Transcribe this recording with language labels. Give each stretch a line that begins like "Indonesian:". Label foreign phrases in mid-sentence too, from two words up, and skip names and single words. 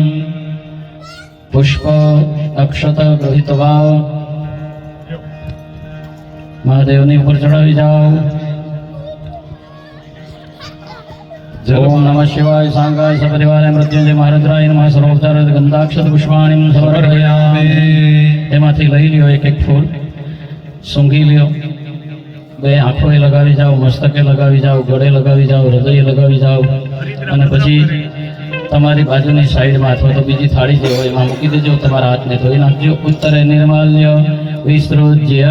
Sanskrit: पुष्प अक्षत गृहीत्वा
Gujarati: મહાદેવની ઉપર ચઢાવી જાઓ.
Sanskrit: ओम नमः शिवाय सांगाय सपरिवाराय मृत्युंजय महारुद्राय नमः. सर्वोपचार गंधाक्षत पुष्पाणिं समर्पयामि.
Gujarati: એમાંથી લઈ લ્યો એક એક ફૂલ, સૂંઘી લ્યો બે આંખોએ લગાવી જાઓ, મસ્તકે લગાવી જાઓ, ગળે લગાવી જાઓ, હૃદયે લગાવી જાઓ અને પછી તમારી બાજુની સાઈડમાં અથવા તો બીજી થાળી જે હોય એમાં મૂકી દેજો. તમારા હાથને ધોઈ નાખજો.
Sanskrit: उत्तरे निर्माल्य विसृज्य